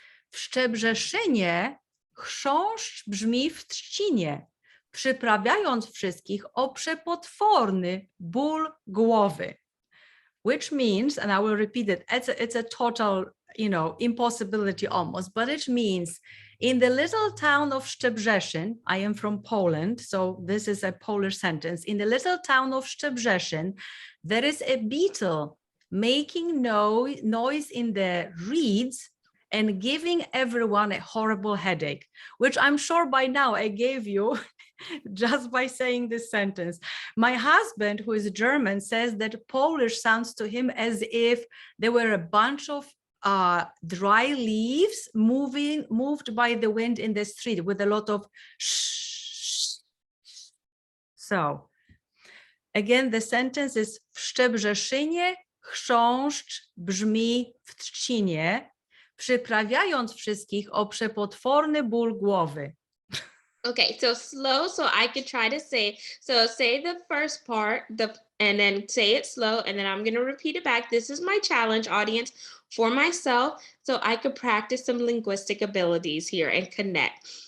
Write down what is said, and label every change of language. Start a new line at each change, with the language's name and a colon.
Polish: W Szczebrzeszynie chrząszcz brzmi w trzcinie, przyprawiając wszystkich o przepotworny ból głowy.
English: Which means, and I will repeat it, it's a total, impossibility almost, but it means in the little town of Szczebrzeszyn, I am from Poland, so this is a Polish sentence. In the little town of Szczebrzeszyn, there is a beetle making noise in the reeds and giving everyone a horrible headache, which I'm sure by now I gave you just by saying this sentence. My husband, who is German, says that Polish sounds to him as if there were a bunch of dry leaves moved by the wind in the street with a lot of shh. So again, the sentence is
Polish: w Szczebrzeszynie chrząszcz brzmi w trzcinie, przyprawiając wszystkich o przepotworny ból głowy.
English: Okay, so slow, so I could try to say. So say the first part, and then say it slow, and then I'm going to repeat it back. This is my challenge, audience, for myself, so I could practice some linguistic abilities here and connect.